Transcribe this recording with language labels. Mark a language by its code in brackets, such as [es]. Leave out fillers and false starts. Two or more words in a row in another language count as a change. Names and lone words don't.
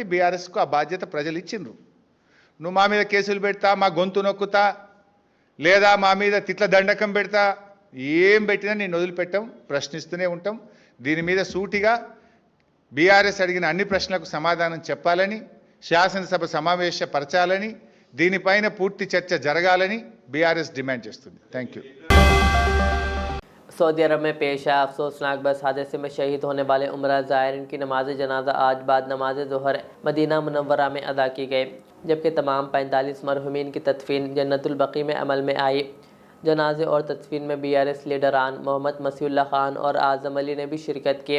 [te] బీఆర్ఎస్కు ఆ బాధ్యత ప్రజలు ఇచ్చిండ్రు. నువ్వు మా మీద కేసులు పెడతా, మా గొంతు నొక్కుతా, లేదా మా మీద తిట్ల దండకం పెడతా, ఏం పెట్టినా నేను వదిలిపెట్టాం, ప్రశ్నిస్తూనే ఉంటాం. దీని మీద సూటిగా బీఆర్ఎస్ అడిగిన అన్ని ప్రశ్నలకు సమాధానం చెప్పాలని, శాసనసభ సమావేశపరచాలని, దీనిపైన పూర్తి చర్చ జరగాలని బీఆర్ఎస్ డిమాండ్ చేస్తుంది. [en] Thank you. [ur] سعودی عرب میں پیش آئے افسوسناک بس حادثے میں شہید ہونے والے عمرہ زائرین کی نماز جنازہ آج بعد نماز ظہر مدینہ منورہ میں ادا کی گئی، جبکہ تمام 45 مرحومین کی تدفین جنت البقیع میں عمل میں آئی۔ جنازے اور تدفین میں BRS لیڈران محمد مسیح اللہ خان اور اعظم علی نے بھی شرکت کی۔